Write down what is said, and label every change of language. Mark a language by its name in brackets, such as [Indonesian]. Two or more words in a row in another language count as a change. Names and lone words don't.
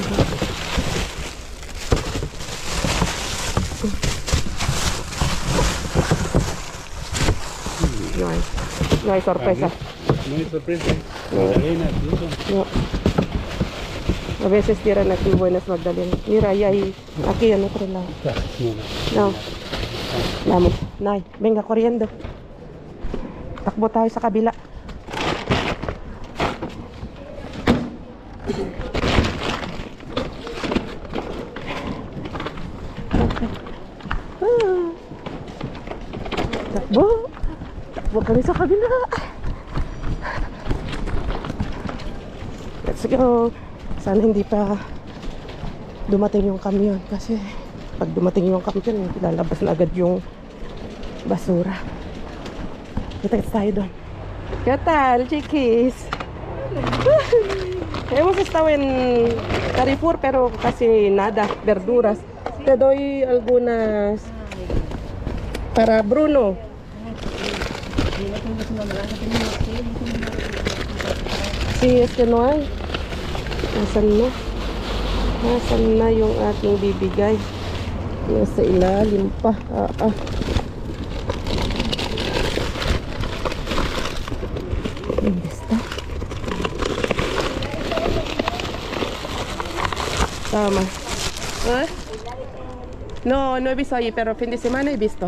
[Spanish] No hay sorpresa. No hay sorpresa. Magdalena, eso. No. A veces tiran aquí buenas magdalenas. Mira, ahí hay, aquí en otro lado. No. Vamos, Nay, venga corriendo. [Filipino] Takbo tayo sa kabila. Takbo. Takbo kami sa kabila. [English] Let's go. [Filipino] Sana hindi pa dumating yung kamyon kasi pag dumating yung kamyon, lalabas na agad yung basura. Kita-kits tayo doon. [Spanish] ¿Qué tal, chiquis? Hemos estado en Carrefour pero casi nada, verduras. Te doy algunas para Bruno. Sí, es que no hay. [Filipino] Nasaan na? Nasaan na yung aking bibigay? Nasa ilalim pa. [Spanish] ¿Dónde está? [Filipino] Tama. ¿Eh? [Spanish] No, no he visto ahí, pero fin de semana he visto.